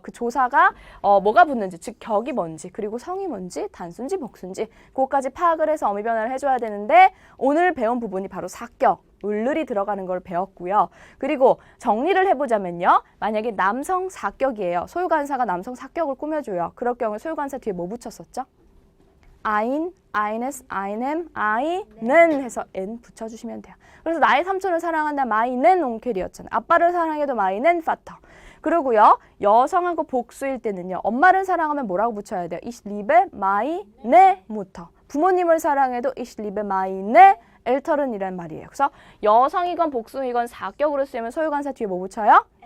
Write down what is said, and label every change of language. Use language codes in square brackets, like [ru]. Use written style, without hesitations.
[ko] 그 조사가 뭐가 붙는지, 즉 격이 뭔지, 그리고 성이 뭔지, 단수인지 복수인지 그것까지 파악을 해서 어미 변화를 해줘야 되는데 오늘 배운 부분이 바로 사격. 을을이 들어가는 걸 배웠고요. 그리고 정리를 해보자면요. 만약에 남성 사격이에요. 소유관사가 남성 사격을 꾸며줘요. 그럴 경우에 소유관사 뒤에 뭐 붙였었죠? [de] ein, eines, einem, einen [ko] 해서 n 붙여주시면 돼요. 그래서 나의 삼촌을 사랑한다 [de] meinen Onkel [ko] 이었잖아요. 아빠를 사랑해도 [de] meinen Vater. [ko] 그리고요, 여성하고 복수일 때는요, 엄마를 사랑하면 뭐라고 붙여야 돼요? [de] Ich liebe meine Mutter. [ko] 부모님을 사랑해도 [de] Ich liebe meine Eltern [ko] 이란 말이에요. 그래서 여성이건 복수이건 사격으로 쓰이면 소유관사 뒤에 뭐 붙여요?